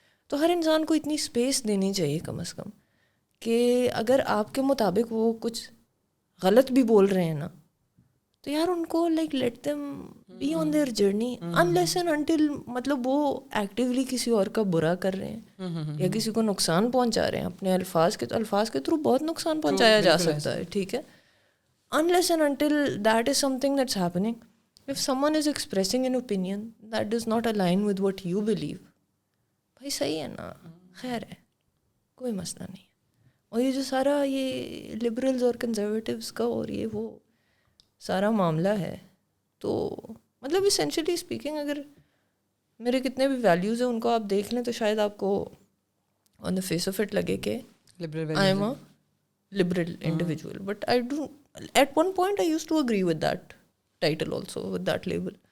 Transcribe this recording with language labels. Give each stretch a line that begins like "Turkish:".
Urdu: تو ہر انسان کو اتنی اسپیس دینی چاہیے کم از کم کہ اگر آپ کے مطابق وہ کچھ غلط بھی بول رہے ہیں نا, تو یار ان کو like
English: let them be on their journey,
Urdu: unless and until مطلب وہ ایکٹیولی کسی اور کا برا کر رہے ہیں یا کسی کو نقصان پہنچا رہے ہیں اپنے الفاظ کے تھرو بہت نقصان پہنچایا جا سکتا ہے, ٹھیک ہے.
English: Unless and until that is something that's happening, if someone is expressing an opinion that does not align with what you believe,
Urdu: بھائی صحیح ہے نا, خیر ہے, کوئی مسئلہ نہیں. اور یہ جو سارا یہ لبرلز اور کنزرویٹیوز کا اور یہ وہ سارا معاملہ ہے, تو مطلب اسینشلی اسپیکنگ اگر میرے کتنے بھی ویلیوز ہیں ان کو آپ دیکھ لیں تو شاید آپ کو آن دا فیس آف اٹ لگے کہ
English: I am a liberal individual, but I do, at one point I used to agree with that title also, with that label,